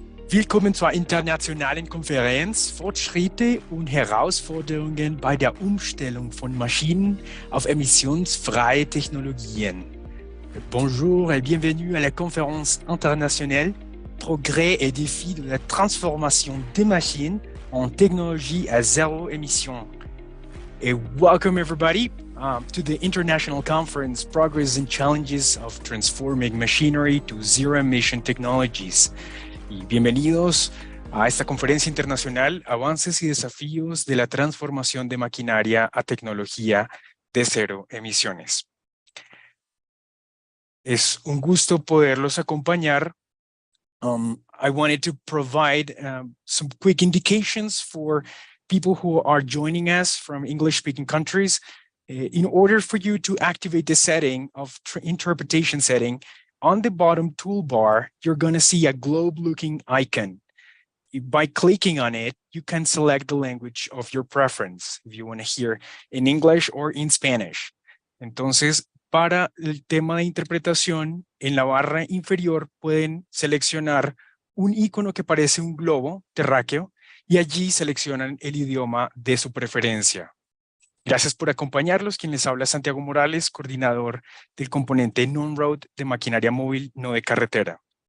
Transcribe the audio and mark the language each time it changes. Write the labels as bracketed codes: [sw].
[de] Willkommen zur internationalen Konferenz Fortschritte und Herausforderungen bei der Umstellung von Maschinen auf emissionsfreie Technologien. [fr] Bonjour et bienvenue à la conférence internationale Progrès et défis de la transformation des machines en technologie à zéro émission. [en] Welcome everybody to the International Conference Progress and Challenges of Transforming Machinery to Zero Emission Technologies. [es] Y bienvenidos a esta conferencia internacional Avances y Desafíos de la Transformación de Maquinaria a Tecnología de Cero Emisiones. Es un gusto poderlos acompañar. [en] I wanted to provide some quick indications for people who are joining us from English-speaking countries. In order for you to activate the setting of interpretation setting, on the bottom toolbar, you're going to see a globe-looking icon. By clicking on it, you can select the language of your preference, if you want to hear in English or in Spanish. [es] Entonces, para el tema de interpretación, en la barra inferior pueden seleccionar un icono que parece un globo terráqueo y allí seleccionan el idioma de su preferencia. Gracias por acompañarlos. Quien les habla es Santiago Morales, coordinador del componente [en] non-road [es] de maquinaria móvil, no de carretera.